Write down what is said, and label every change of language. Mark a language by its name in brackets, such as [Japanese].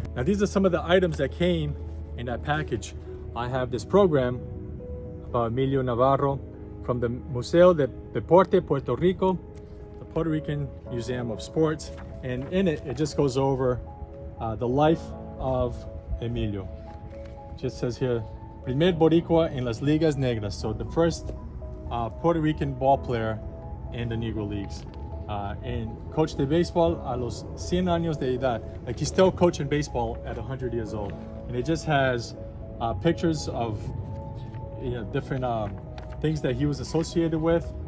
[English] Now these are some of the items that came in that package. I have this program about Emilio Navarro from the Museo de Deporte Puerto Rico, the Puerto Rican Museum of Sports. And in it, it just goes over the life of Emilio. It just says here, [Spanish] Primer Boricua en las Ligas Negras. [English] So the first Puerto Rican ball player in the Negro Leagues. And coach [Spanish] de baseball a los 100 años de edad. [English] Like he's still coaching baseball at 100 years old. And it just has pictures of different things that he was associated with.